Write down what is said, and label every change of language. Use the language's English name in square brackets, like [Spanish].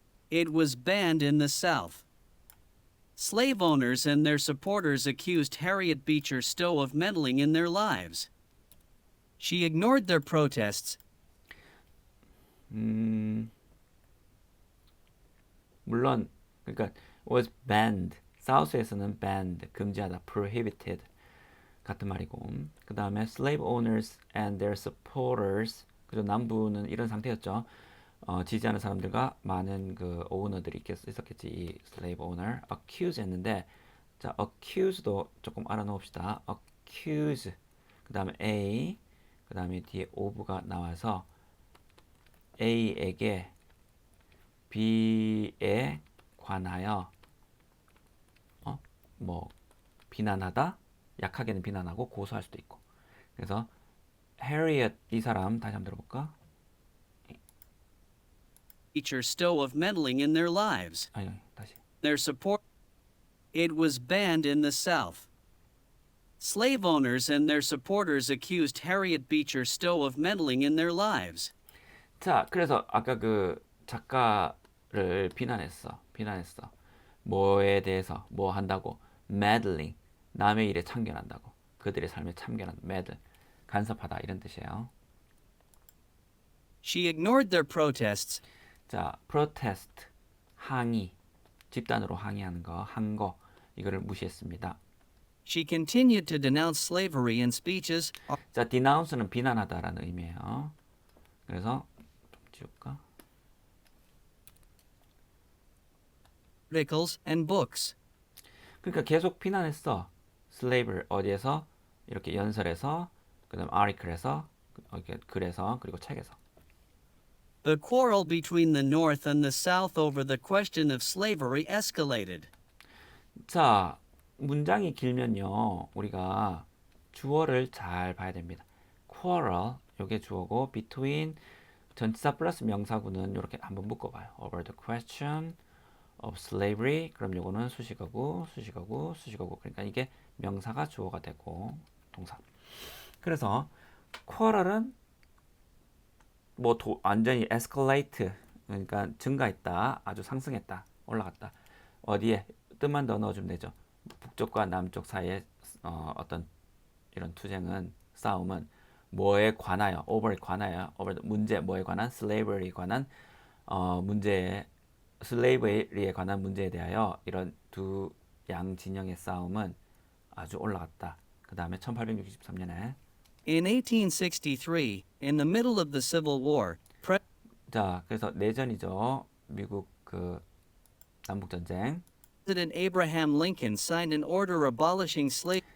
[English] It was banned in the South. Slave owners and their supporters accused Harriet Beecher Stowe of meddling in their lives. She ignored their protests. [Korean] 물론 그러니까 [English] was banned. [Korean] 사우스에서는 banned 금지하다 prohibited 같은 말이고 그 다음에 [English] slave owners and their supporters [Korean] 그죠 남부는 이런 상태였죠. 지지하는 사람들과 많은 그 오너들이 있었겠지 이 [English] slave owner [Korean] accuse 했는데 자 accuse도 조금 알아놓읍시다. accuse 그 다음에 a 그 다음에 뒤에 of가 나와서 A에게 B에 관하여 뭐 비난하다 약하게는 비난하고 고소할 수도 있고 그래서 Harriet 이 사람 다시 한번 들어볼까? [English] Beecher Stowe of meddling in their lives. [Korean] 아니 다시 [English] Their support. It was banned in the South. Slave owners and their supporters accused Harriet Beecher Stowe of meddling in their lives. [Korean] 자 그래서 아까 그 작가를 비난했어 뭐에 대해서 뭐 한다고 meddling 남의 일에 참견한다고 그들의 삶에 참견한 meddle 간섭하다 이런 뜻이에요. [English] She ignored their protests. [Korean] 자 protest 항의 집단으로 항의하는 거, 한 거, 이거를 무시했습니다. [English] She continued to denounce slavery in speeches, [Korean] 자, denounce는 비난하다라는 의미예요. 그래서 좀 지울까? [English] articles, and books. [Korean] 그러니까 계속 비난했어. slavery 어디에서 이렇게 연설에서, 그다음 article에서, 이렇게 글에서, 그리고 책에서. [English] The quarrel between the North and the South over the question of slavery escalated. [Korean] 자, 문장이 길면요, 우리가 주어를 잘 봐야 됩니다. quarrel, 요게 주어고, between 전치사 플러스 명사구는 이렇게 한번 묶어봐요. [English] over the question of slavery. [Korean] 그럼 요거는 수식어고, 수식어고, 수식어고. 그러니까 이게 명사가 주어가 되고 동사. 그래서 quarrel은 뭐 완전히 escalate, 그러니까 증가했다, 아주 상승했다, 올라갔다. 어디에 뜻만 더 넣어주면 되죠. 북쪽과 남쪽 사이에 어떤 이런 투쟁은, 싸움은 뭐에 관하여, over에 관하여, over 문제, 뭐에 관한, slavery에 관한 문제에, 슬레이브리에 관한 문제에 대하여 이런 두 양 진영의 싸움은 아주 올라갔다. 그 다음에 1863년에 [English] In 1863, in the middle of the Civil War, [Korean] 자, 그래서 내전이죠. 미국 그 남북 전쟁. [English] President Abraham Lincoln signed an order abolishing slavery.